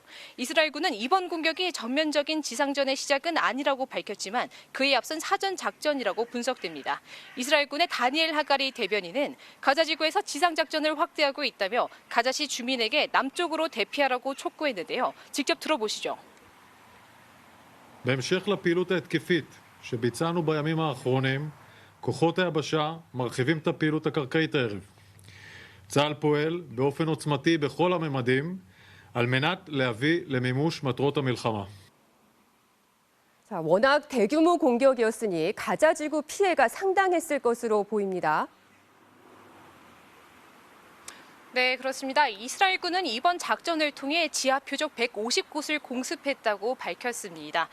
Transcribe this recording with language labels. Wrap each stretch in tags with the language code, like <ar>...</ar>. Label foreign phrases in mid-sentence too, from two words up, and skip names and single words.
<ko>이스라엘군은 이번 공격이 전면적인 지상전의 시작은 아니라고 밝혔지만 그에 앞선 사전 작전이라고 분석됩니다. 이스라엘군의 다니엘 하가리 대변인은 가자지구에서 지상작전을 확대하고 있다며 가자시 주민에게 남쪽으로 대피하라고 촉구했는데요. 직접 들어보시죠.</ko> <he>בהמשך לפעילות ההתקפית שביצענו בימים האחרונים, כוחות היבשה מרחיבים את הפעילות הקרקעית הערב. צה"ל פועל באופן עוצמתי בכל הממדים על מנת להביא למימוש מטרות המלחמה.</he> <ko>자, 워낙 대규모 공격이었으니 가자 지구 피해가 상당했을 것으로 보입니다. 네, 그렇습니다. 이스라엘군은 이번 작전을 통해 지하 표적 150곳을 공습했다고 밝혔습니다.</ko>